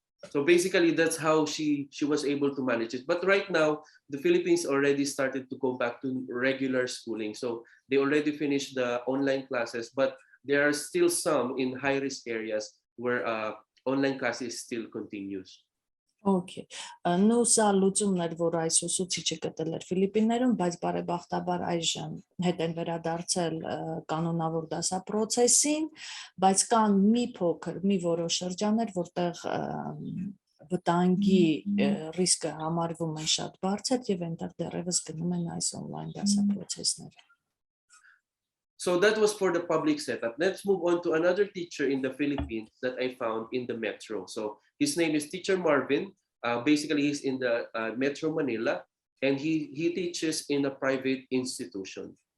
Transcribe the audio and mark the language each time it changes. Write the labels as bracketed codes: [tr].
[en] So basically, that's how she was able to manage it. But right now, the Philippines already started to go back to regular schooling. So they already finished the online classes, but there are still some in high-risk areas where online classes still continues. Okay. [hy] Նու սա լուծումն էր, որ այս ուսուցիչը գտել էր Ֆիլիպիններում, բայց բարեբախտաբար այժմ հետ են վերադարձել կանոնավոր դասապրոցեսին, բայց կան մի որոշ շրջաններ, որտեղ վտանգի ռիսկը համարվում է շատ բարձր եւ այնտեղ դեռևս գնում են այս on-line դասապրոցեսները։ [en] So that was for the public setup. Let's move on to another teacher in the Philippines that I found in the metro. So his name is Teacher Marvin. Basically, he's in the Metro Manila, and he teaches in a private institution.